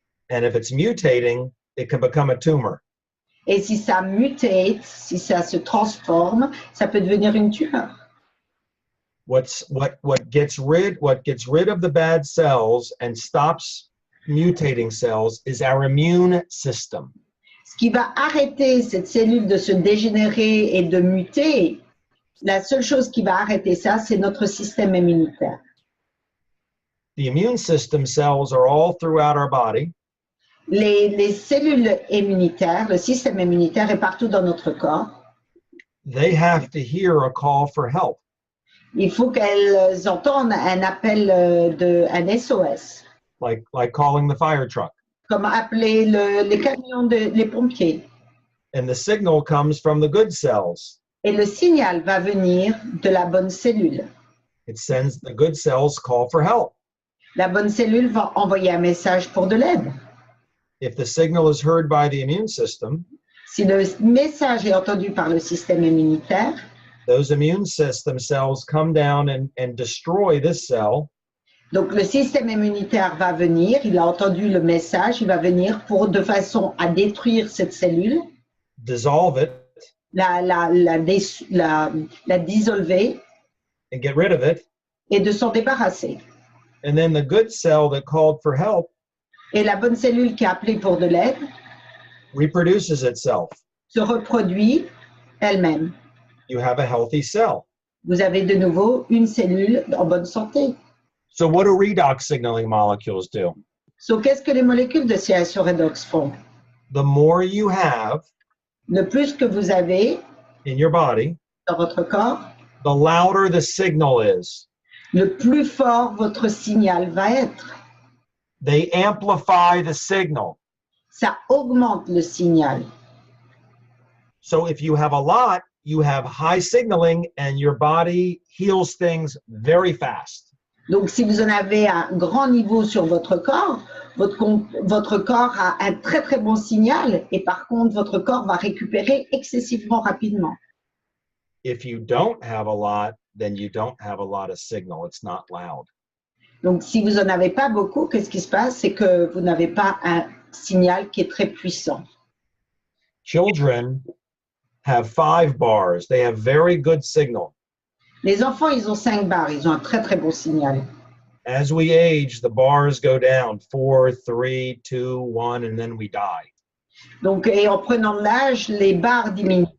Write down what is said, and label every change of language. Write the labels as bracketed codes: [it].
[en] And if it's mutating, it can become a tumor. [fr] Et si ça mutate, si ça se transforme, ça peut devenir une tumeur. [en] What gets rid of the bad cells and stops mutating cells is our immune system. [fr] Ce qui va arrêter cette cellule de se dégénérer et de muter, la seule chose qui va arrêter ça, c'est notre système immunitaire. [en] The immune system cells are all throughout our body. [fr] Les cellules immunitaires, le système immunitaire est partout dans notre corps. [en] They have to hear a call for help. [fr] Il faut qu'elles entendent un appel un SOS. [en] Like calling the fire truck. [fr] Comme appeler les camions, les pompiers. [en] And the signal comes from the good cells. [fr] Et le signal va venir de la bonne cellule. [en] It sends the good cells call for help. [fr] La bonne cellule va envoyer un message pour de l'aide. [en] If the signal is heard by the immune system, [fr] si le message est entendu par le système immunitaire, [en] those immune system cells come down and destroy this cell. [fr] Donc le système immunitaire va venir, il a entendu le message, il va venir de façon à détruire cette cellule, [en] dissolve it, [fr] la dissolver [en] and get rid of it. [fr] Et de s'en débarrasser. [en] And then the good cell that called for help [fr] Et la bonne cellule qui a appelé pour de l'aide [en] reproduces itself. [fr] Se reproduit elle-même. [en] You have a healthy cell. [fr] Vous avez de nouveau une cellule en bonne santé. [en] So what do redox signaling molecules do? [fr] So, qu'est-ce que les molécules de Asea Redox font? [en] The more you have [fr] le plus que vous avez [en] in your body, [fr] dans votre corps, [en] the louder the signal is. [fr] Le plus fort votre signal va être. [en] They amplify the signal. [fr] Ça augmente le signal. [en] So if you have a lot, you have high signaling and your body heals things very fast. [fr] Donc si vous en avez un grand niveau sur votre corps corps a un très très bon signal et par contre votre corps va récupérer excessivement rapidement. [en] If you don't have a lot, then you don't have a lot of signal. It's not loud. [fr] Donc si vous en avez pas beaucoup, qu'est-ce qui se passe? C'est que vous n'avez pas un signal qui est très puissant. [en] Children have 5 bars. They have very good signal. [fr] Les enfants, ils ont 5 barres, ils ont un très très bon signal. [en] As we age, the bars go down 4, 3, 2, 1, and then we die. [fr] Donc, et en prenant de l'âge, les barres diminuent.